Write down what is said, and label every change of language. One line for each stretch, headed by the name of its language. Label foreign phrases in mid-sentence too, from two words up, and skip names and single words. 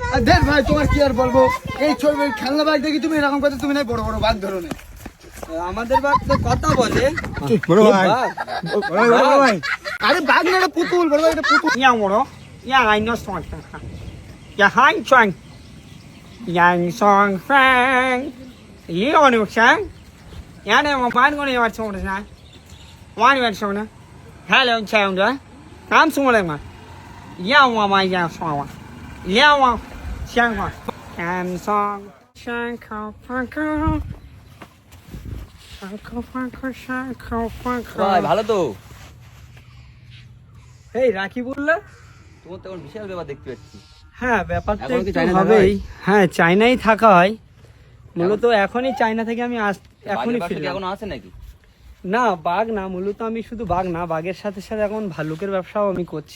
Bangla: দেখ ভাই তোমার কি আর বলবো, এই ছবি খেলনা বাঘ দেখি তুমি এরকম কথা, তুমি নাই বড় বড় বাঘ ধরো না। আমাদের বাঘ তো কথা বলে। বড় ভাই, বড় ভাই, আরে বাঘ না, এটা পুতুল। বড় ভাই এটা পুতুল। ইয়া বড়, ইয়া আই নো সং, ইয়া হাই চং, yang song fang, liu nu sang, ya ne mo ban ko ne wa chong de sa, wa ni wa chong na, hello chong de, kam sung le ma, ya wa ma ya song wa, liao wa xiang wa, kam song, shang kao fang kao, shang kao fang kao, shang kao fang kao. ভাই ভালো তো? এই রাখি বললে? তোমার তো এখন বিশাল ব্যাপার দেখতে পাচ্ছি। হ্যাঁ ব্যাপারটা এখন কি একটু চায়না থাকা হবেই। হয়? হ্যাঁ চায়নাই থাকা হয় মূলত। এখনই চায়না থেকে আমি এখনই বাঘের ফিরলাম। এখন আছে নাকি? না বাঘ না, মূলত আমি শুধু বাঘ না, বাঘের সাথে সাথে এখন ভাল্লুকের ব্যবসাও আমি করছি।